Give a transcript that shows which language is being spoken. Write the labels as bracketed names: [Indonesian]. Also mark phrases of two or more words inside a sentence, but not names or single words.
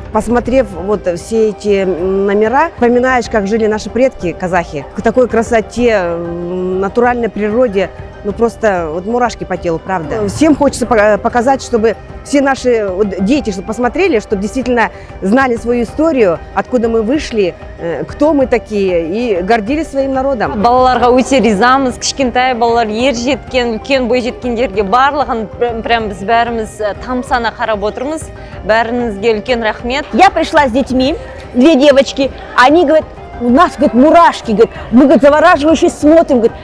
[Russian] Посмотрев вот все эти номера, вспоминаешь, как жили наши предки, казахи, к такой красоте, натуральной природе, ну просто вот мурашки по телу, правда. Всем хочется показать, чтобы все наши дети, чтобы посмотрели, чтобы действительно знали свою историю, откуда мы вышли, кто мы такие, и гордились своим народом. [Kazakh] Балаларға өте ризамыз, кішкентай балалар, ер жеткен, үлкен бой жеткендерге барлығын прям біз бәріміз тамсана қарап отырмыз. Бәріңізге үлкен рахмет. [Russian] Я пришла с детьми, 2 девочки, они говорят, у нас, говорит, мурашки, говорит, мы, говорит, завораживающе смотрим, говорит.